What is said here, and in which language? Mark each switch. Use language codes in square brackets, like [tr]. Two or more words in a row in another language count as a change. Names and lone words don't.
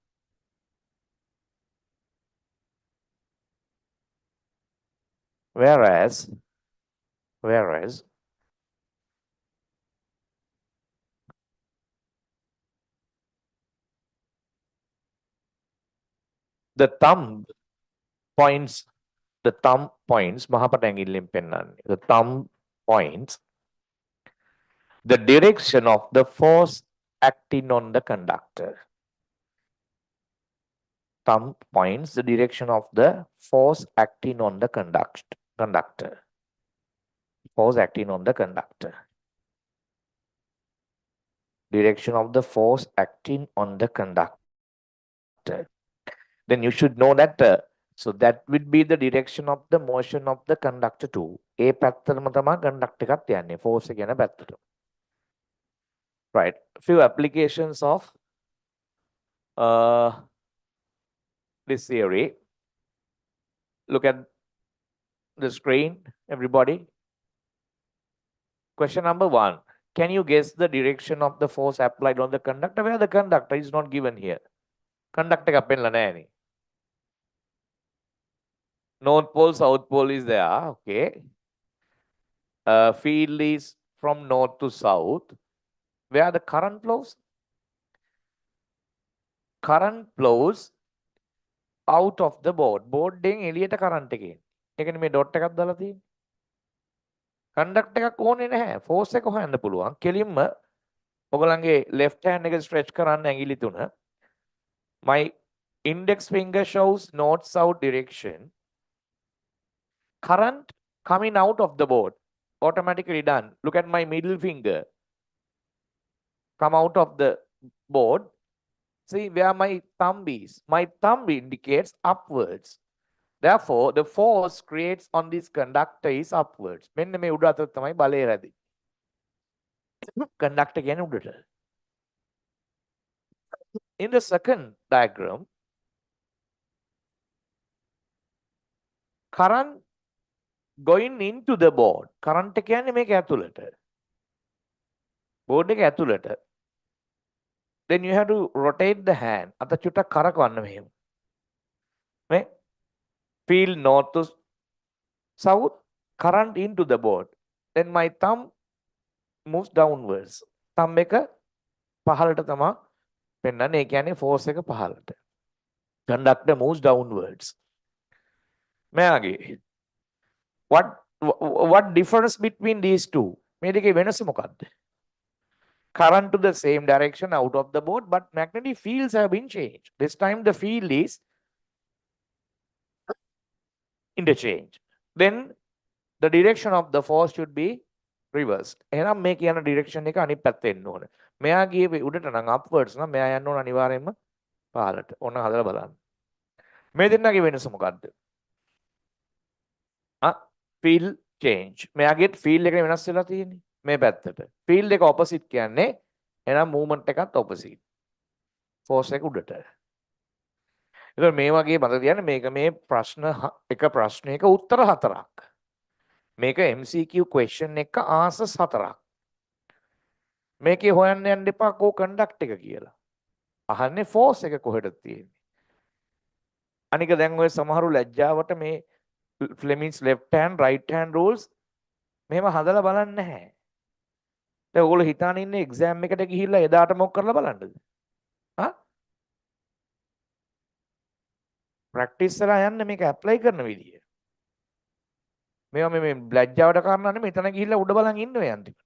[en] Whereas the thumb points [si] මහපට ඇඟිල්ලෙන් පෙන්වන්නේ. [en] The thumb points the direction of the force acting on the conductor. Thumb points the direction of the force acting on the conductor. Force acting on the conductor. Direction of the force acting on the conductor. Then you should know that so that would be the direction of the motion of the conductor too. [si] ඒ පැත්තටම තමයි conductor එකත් යන්නේ. force එක යන පැත්තට. [en] Right. Few applications of this theory. Look at the screen, everybody. Question number 1. Can you guess the direction of the force applied on the conductor? Where the conductor is not given here. [si] Conductor එකක් පෙන්නලා නැහැ. [en] North pole, south pole is there. Okay. Field is from north to south. Where are the current flows? Current flows out of the board. [si] Board එකෙන් එළියට current එකේ. ඒකනේ මේ dot එකක් දාලා තියෙන්නේ. conductor එකක් ඕනේ නැහැ. force එක හොයන්න පුළුවන්. කෙලින්ම ඔයගලන්ගේ [en] left hand [si] එක stretch කරන්න ඇඟිලි තුන. [en] My index finger shows north south direction. Current coming out of the board. Automatically done. Look at my middle finger. Come out of the board. See where my thumb is. My thumb indicates upwards. Therefore, the force creates on this conductor is upwards. [si] මෙන්න මේ උඩ අතට තමයි බලය රැඳෙන්නේ. Conductor කියන්නේ උඩට. [en] In the second diagram, current going into the board. [si] Current එක කියන්නේ මේක ඇතුළට. board එක ඇතුළට. [en] Then you have to rotate the hand. [si] අත චුට්ටක් කරකවන්න මෙහෙම. [en] මේ field north to south, current into the board. Then my thumb moves downwards. [si] Thumb එක පහළට තමයි පෙන්නන්නේ. ඒ කියන්නේ force එක පහළට. [en] Conductor moves downwards. මෙයාගේ what difference between these two? [si] මේ දෙකේ වෙනස මොකක්ද? [en] Current to the same direction out of the board, but magnetic fields have been changed. This time the field is interchange. Then the direction of the force should be reversed. [si] එහෙනම් මේ කියන direction එක අනිත් පැත්තට එන්න ඕනේ. මෙයා ගියේ උඩට නම් upwards නම් මෙයා යන්න ඕන අනිවාර්යයෙන්ම පහළට. ඕන හදලා බලන්න. මේ දෙන්නගේ වෙනස මොකද්ද? [en] field change. [si] මෙයාගේ field එක වෙනස් වෙලා තියෙන්නේ මේ පැත්තට. field එක opposite කියන්නේ එහෙනම් movement එකත් opposite. force එක උඩට. ඒතකොට මේ වගේ මතක තියාගන්න මේක මේ ප්‍රශ්න එක ප්‍රශ්නයක උත්තර හතරක්. මේක [en] MCQ question [si] එක answers හතරක්. මේකේ හොයන්න යන්න එපා කෝ conduct එක කියලා. අහන්නේ force එක කොහෙද තියෙන්නේ. අනික දැන් ඔය සමහරු ලැජ්ජාවට මේ [en] Fleming's left hand right hand rules [si] මෙහෙම හදලා බලන්නේ නැහැ. දැන් ඔයගොල්ලෝ හිතාන ඉන්නේ exam එකට ගිහිල්ලා එදාට මොක කරලා බලන්නද? ප්‍රැක්ටිස් කරලා යන්න මේක ඇප්ලයි කරන විදිය. මේවා මේ ලැජ්ජාවට කාරණා නෙමෙයි එතන ගිහිල්ලා උඩ බලන් ඉන්න ඔය අන්තිමට.